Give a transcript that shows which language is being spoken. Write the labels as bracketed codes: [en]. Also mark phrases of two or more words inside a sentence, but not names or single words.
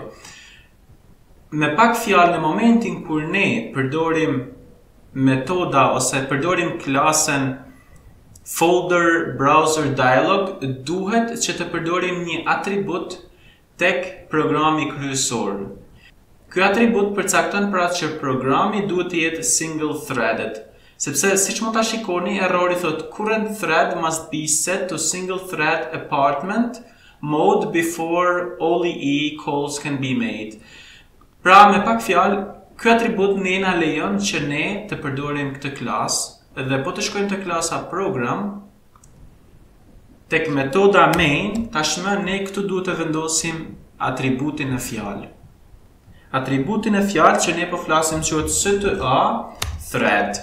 [sq] Me pak fjalë, në momentin kur ne përdorim metoda ose përdorim klasën [en] folder browser dialog, [sq] duhet që të përdorim një atribut tek programi kryesor. Ky atribut përcakton pra që programi duhet të jetë [en] single threaded, [sq] sepse siç mund ta shikoni, errori thotë [en] current thread must be set to single thread apartment mode before OLE calls can be made. [sq] Pra me pak fjalë, ky atribut ne na lejon që ne të përdorim këtë klasë dhe po të shkojmë te klasa program tek metoda main, tashmë ne këtu duhet të vendosim atributin e fjalë. Atributin e fjalë që ne po flasim quhet STA thread.